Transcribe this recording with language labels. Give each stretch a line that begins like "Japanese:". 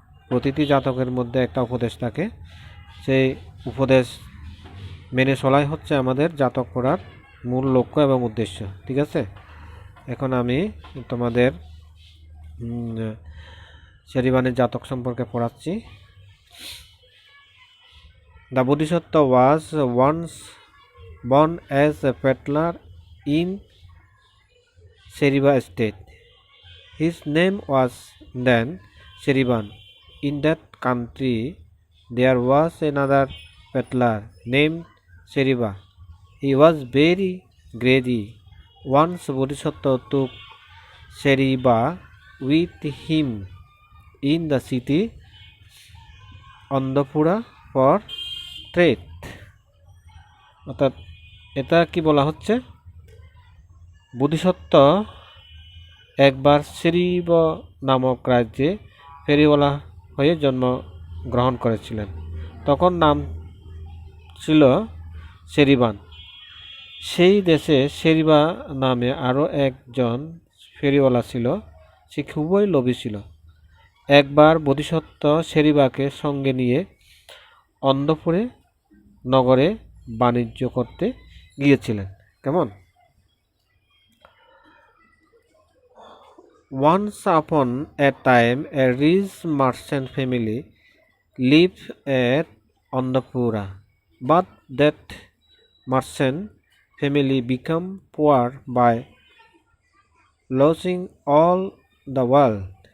Bangla: প্রতিটি জাতকের মধ্যে একটা উপদেশ থাকে, সেই উপদেশ মেনে চলাই হচ্ছে আমাদের জাতক পড়ার মূল লক্ষ্য এবং উদ্দেশ্য, ঠিক আছে? এখন আমি তোমাদের শেরিবানের জাতক সম্পর্কে পড়াচ্ছি।
English: The Bodhisattva was once born as a peddler in Seriba state. His name was then Sheriban. In that country there was another peddler named Sheriba. He was very greedy. Once Bodhisattva took Sheriba with him in the city Andapura for trade.
Bangla: অর্থাৎ এটা কি বলা হচ্ছে, বোধিসত্ত্ব একবার সেরিব নামক রাজ্যে ফেরিওয়ালা হয়ে জন্মগ্রহণ করেছিলেন। তখন নাম ছিল সেরিবান। সেই দেশে সেরিবা নামে আরও একজন ফেরিওয়ালা ছিল। সে খুবই লোভী ছিল। একবার বোধিসত্ত্ব সেরিবাকে সঙ্গে নিয়ে অন্তঃপুরে নগরে বাণিজ্য করতে গিয়েছিলেন। কেমন?
English: Once upon a time, a rich merchant family lived at Andapura, but that merchant family became poor by losing all the wealth.